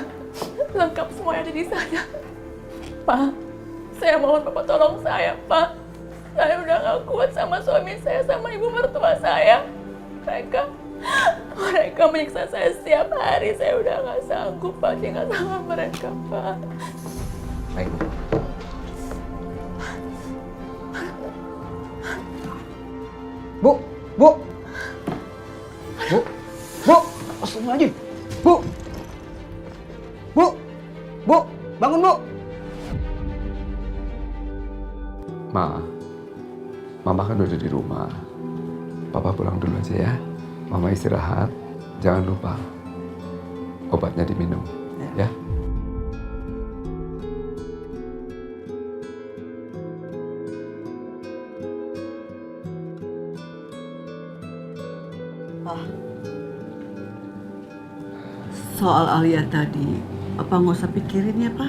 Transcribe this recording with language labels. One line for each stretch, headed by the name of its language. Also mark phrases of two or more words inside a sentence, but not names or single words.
Indonesian: Lengkap semua yang ada di sana. Pak, saya mohon Bapak tolong saya, Pak. Saya udah gak kuat sama suami saya, sama ibu mertua saya. Mereka menyiksa saya setiap hari. Saya udah gak sanggup, Pak, tinggal sama mereka, Pak. Baik, Bu. Bu, Bu, Bu, Bu, astagfirullahaladzim, Bu, Bu, Bu, bangun Bu. Mama kan udah di rumah. Papa pulang dulu aja ya. Mama istirahat, jangan lupa obatnya diminum, ya. Soal Alia tadi, Papa nggak usah pikirin ya, Pak.